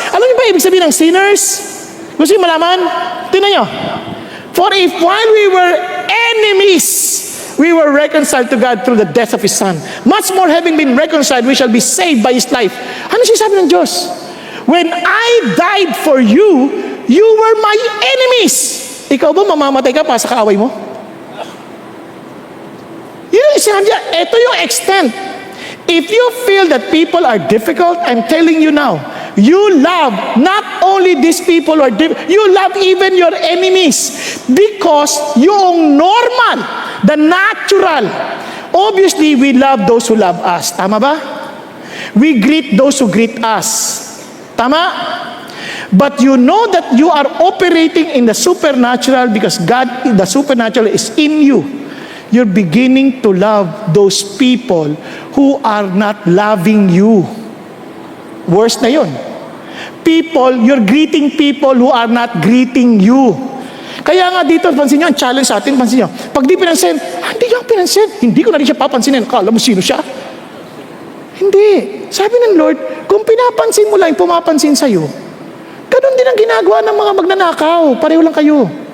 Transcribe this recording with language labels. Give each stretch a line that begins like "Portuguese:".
Filipino: Alam niyo ba ibig sabihin ng sinners? Gusto niyo malaman? Tingnan nyo.
English: For if while we were enemies, we were reconciled to God through the death of His Son, much more having been reconciled, we shall be saved by His life.
Filipino: Ano sinasabi ng Diyos?
English: When I died for you, you were my enemies.
Filipino: Ikaw ba mamamatay ka pa sa kaaway mo? Yun yung sinabi niya. Ito yung extent.
English: If you feel that people are difficult, I'm telling you now, you love not only these people or you love even your enemies because yung normal, the natural, obviously we love those who love us.
Filipino: Tama ba?
English: We greet those who greet us.
Filipino: Tama?
English: But you know that you are operating in the supernatural because God, the supernatural is in you. You're beginning to love those people who are not loving you.
Filipino: Worse na yun.
English: You're greeting people who are not greeting you.
Filipino: Kaya nga dito, pansin nyo, ang challenge sa atin, pansin nyo, pag di pinansin, hindi niya pinansin, hindi ko na rin siya papansinin. Kala mo sino siya? Hindi. Sabi ng Lord, kung pinapansin mo lang yung pumapansin sa'yo, ganun din ang ginagawa ng mga magnanakaw. Pareho lang kayo.